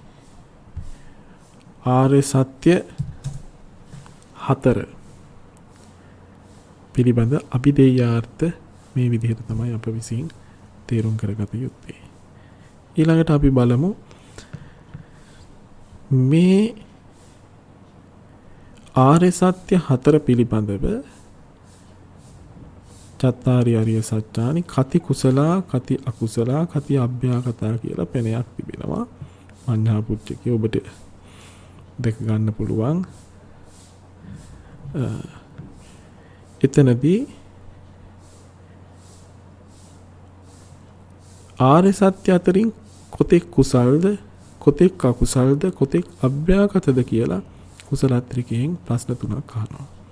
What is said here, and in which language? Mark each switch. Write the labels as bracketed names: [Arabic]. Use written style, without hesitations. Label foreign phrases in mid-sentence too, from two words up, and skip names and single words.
[Sinhala] ආර්ය සත්‍ය 4 පිළිබඳ අභිදේයාර්ථ මේ විදිහට තමයි අප විසින් තේරුම් කරගත යුත්තේ. ඊළඟට අපි බලමු මේ ආර්ය සත්‍ය 4 පිළිබඳව [Pali] චත්තාරි අරිය සත්‍යානි කති කුසලා කති අකුසලා කති අභ්‍යාගතා [Sinhala] කියලා පෙනයක් තිබෙනවා. [Pali] මඤ්ඤා පුච්චකේ [Sinhala] ඔබට දැක ගන්න පුළුවන්. එතනදී ආර්ය සත්‍ය අතරින් කොතෙක් කුසල්ද කොතෙක් අකුසල්ද කොතෙක් අභ්‍යාගතද කියලා කුසලත්‍රිකයෙන් ප්‍රශ්න 3ක් අහනවා.